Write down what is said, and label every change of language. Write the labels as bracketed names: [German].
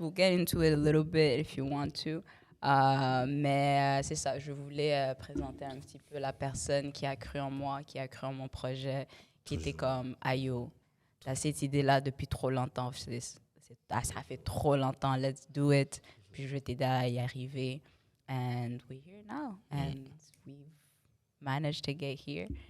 [English] We'll get into it a little bit if you want to. [French] Mais c'est ça, je voulais présenter un petit peu la personne qui a cru en moi, qui a cru en mon projet, qui était comme, ayo, t'as cette idée-là depuis trop longtemps, ça fait trop longtemps, [English] let's do it, [French] puis je vais t'aider à y arriver. [English] And we're here now, and we've managed to get here.